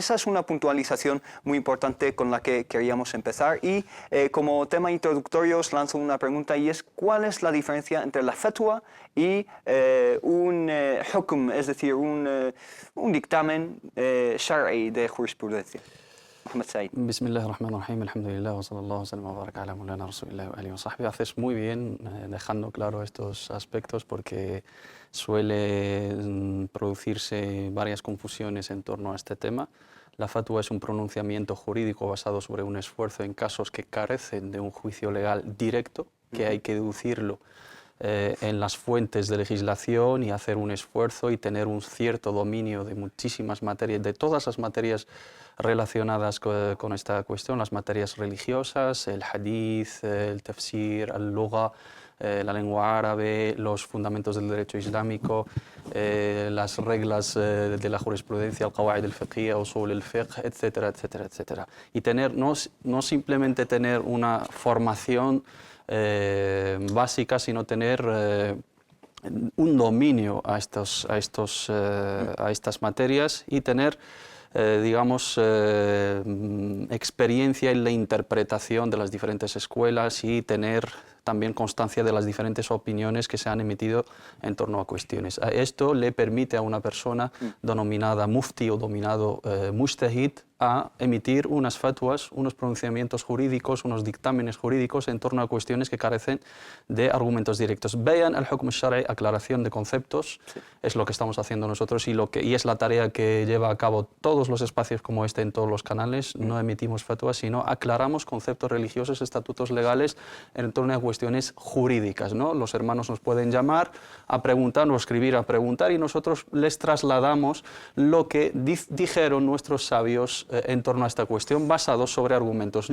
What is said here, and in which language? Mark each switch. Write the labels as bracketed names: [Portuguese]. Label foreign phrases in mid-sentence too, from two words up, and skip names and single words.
[Spanish] Esa es una puntualización muy importante con la que queríamos empezar, y como tema introductorio os lanzo una pregunta, y es: ¿cuál es la diferencia entre la fatwa y un hukm, es decir, un dictamen shar'i de jurisprudencia? [Arabic] بسم الله الرحمن الرحيم، الحمد لله، وصلى الله وسلم وبارك على مولانا رسول الله وآله وصحبه. [Spanish] Haces muy bien dejando claro estos aspectos, porque suele producirse varias confusiones en torno a este tema. La fatwa es un pronunciamiento jurídico basado sobre un esfuerzo en casos que carecen de un juicio legal directo, que hay que deducirlo en las fuentes de legislación y hacer un esfuerzo y tener un cierto dominio de muchísimas materias, de todas las materias relacionadas con esta cuestión, las materias religiosas, el hadith, el tafsir, el lugha, la lengua árabe, los fundamentos del derecho islámico, las reglas de la jurisprudencia, el [Arabic] قواعد الفقهية، أصول الفقه, [Spanish] etcétera, etcétera, etcétera. Y no simplemente tener una formación básica, sino tener un dominio a estas materias y tener digamos, experiencia en la interpretación de las diferentes escuelas y tener también constancia de las diferentes opiniones que se han emitido en torno a cuestiones. Esto le permite a una persona denominada mufti o dominado mujtahid a emitir unas fatwas, unos pronunciamientos jurídicos, unos dictámenes jurídicos en torno a cuestiones que carecen de argumentos directos. [Arabic] بيان الحكم الشرعي, [Spanish] aclaración de conceptos, sí, es lo que estamos haciendo nosotros y es la tarea que lleva a cabo todos los espacios como este en todos los canales. No emitimos fatwas, sino aclaramos conceptos religiosos, estatutos legales en torno a cuestiones jurídicas, ¿no? Los hermanos nos pueden llamar a preguntar o escribir a preguntar, y nosotros les trasladamos lo que dijeron nuestros sabios en torno a esta cuestión, basados sobre argumentos.